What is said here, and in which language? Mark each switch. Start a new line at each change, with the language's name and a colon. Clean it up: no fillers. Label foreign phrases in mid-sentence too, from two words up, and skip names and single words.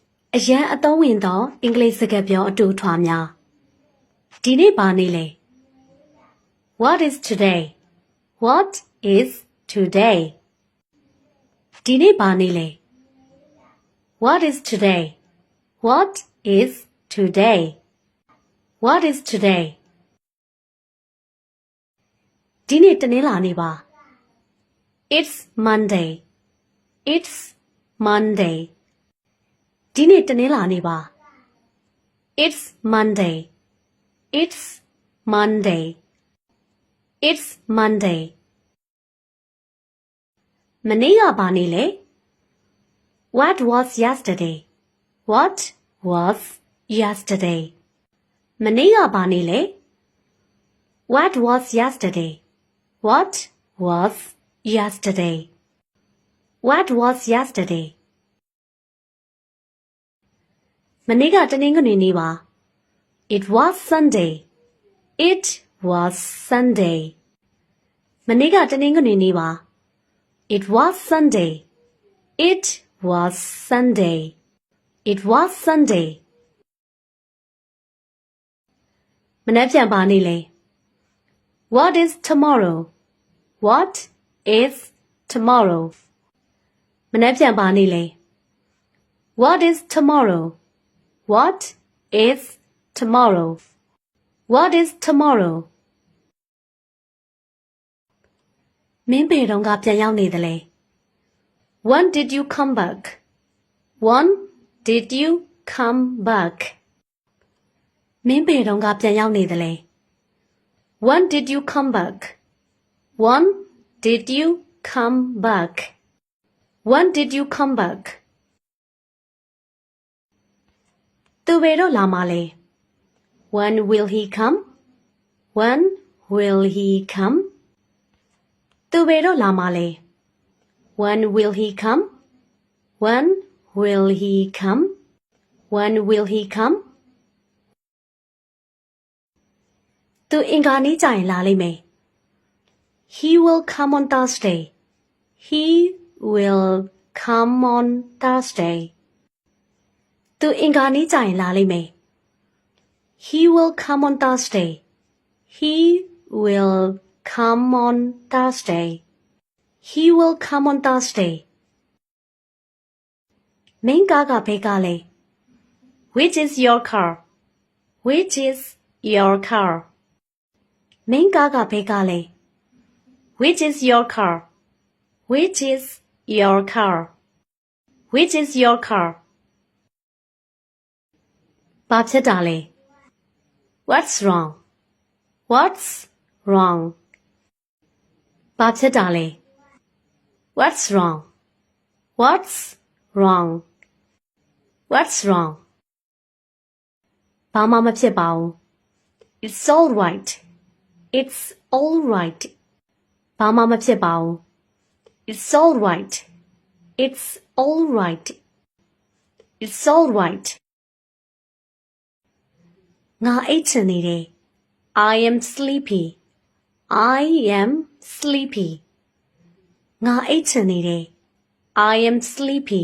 Burmese: အရန်အသုံးဝင်သောအင်္ဂလိပ်စကားပြောအတူထွားများဒီနေ့ဘာနေ့လဲ
English: What is today? What is today?
Burmese: ဒီနေ့ဘာနေ့လဲ
English: What is today? What is today? What is today?
Burmese: ဒီနေ့တနင်္လာနေ့ပါ
English: It's Monday. It's Monday.
Burmese: ဒီနေ့တနင်္လာနေ့ပါ
English: It's Monday. It's Monday. It's Monday.
Burmese: မနေ့ကဘာနေ့လဲ
English: What was yesterday? What was yesterday?
Burmese: မနေ့ကဘာနေ့လဲ
English: What was yesterday? What was yesterday? What was yesterday?
Burmese: မနေ့ကတနင်္ဂနွေနေ့ပါ
English: It was Sunday. It was Sunday.
Burmese: မနေ့ကတနင်္ဂနွေနေ့ပါ
English: It was Sunday. It was Sunday. It was Sunday.
Burmese: မနေ့ပြန်ပါနေ့လဲ
English: What is tomorrow? What is tomorrow?
Burmese: မနေ့ပြန်ပါနေ့လဲ
English: What is tomorrow? What is tomorrow? What is tomorrow?
Burmese: မင်းဘယ်တော့ကပြန်ရောက်နေသလဲ
English: When did you come back? When did you come back?
Burmese: မင်းဘယ်တော့ကပြန်ရောက်နေသလဲ
English: When did you come back? When did you come back? When did you come back?
Burmese: သူဘယ်တော့လာမှာလဲ
English: When will he come? When will he come?
Burmese: သူဘယ်တော့လာမှာလဲ
English: When will he come? When will he come? When will he come?
Burmese: သူအင်္ဂါနေ့ကျရင်လာလိမ့်မယ်
English: He will come on Thursday. He will come on Thursday.
Burmese: သူအင်္ဂါနေ့ကျရင်လာလိမ့်မယ်
English: He will come on Thursday. He will come on Thursday. He will come on Thursday.
Burmese: မင်းကားကဘယ်ကားလဲ
English: Which is your car? Which is your car?
Burmese: မင်းကားကဘယ်ကားလဲ
English: Which is your car? Which is your car? Which is your car?
Burmese: ဘာဖြစ်တာလဲ
English: What's wrong? What's wrong?
Burmese: ဘာဖြစ်တာလဲ
English: What's wrong? What's wrong? What's wrong?
Burmese: ဘာမှမဖြစ်ပါဘူး
English: It's all right. It's all right.
Burmese: ဘာမှမဖြစ်ပါဘူး
English: It's all right. It's all right. It's all right.
Burmese: ငါအိပ်ချင်နေတယ်
English: I am sleepy. I am sleepy.
Burmese: ငါအိပ်ချင်နေတယ်
English: I am sleepy.